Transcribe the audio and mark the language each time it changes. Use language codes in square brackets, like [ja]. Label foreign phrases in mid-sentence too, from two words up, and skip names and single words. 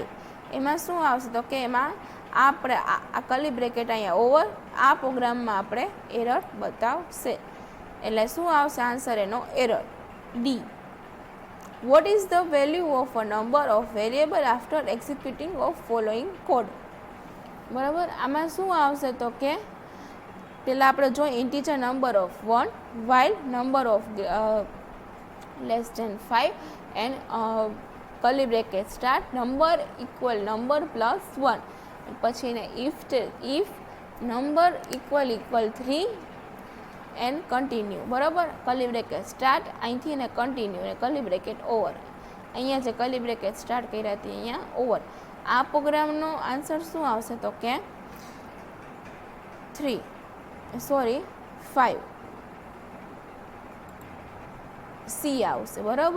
[gu] એમાં શું આવશે તો કે એમાં આપણે આ [en] curly bracket [gu] અહીંયા ઓવર આ પ્રોગ્રામમાં આપણે એરર બતાવશે, એટલે શું આવશે આન્સર એનો એરર D. [en] what is the value of a number of variable after executing of following code? [gu] બરાબર, આમાં શું આવશે તો કે પહેલાં આપણે જોઈએ [en] integer number of [gu] 1 [en] while number of less than 5 and curly bracket start number equal number plus 1. [gu] પછી એને [en] if number equal 3 and continue, [gu] બરાબર. [en] curly bracket start [gu] અહીંથી અને કન્ટિન્યુ અને [en] curly bracket over. [gu] અહીંયા જે [en] curly bracket start [gu] કર્યા હતી અહીંયા ઓવર. આ પ્રોગ્રામનો આન્સર શું આવશે તો કે 5 સી આવશે, બરાબર.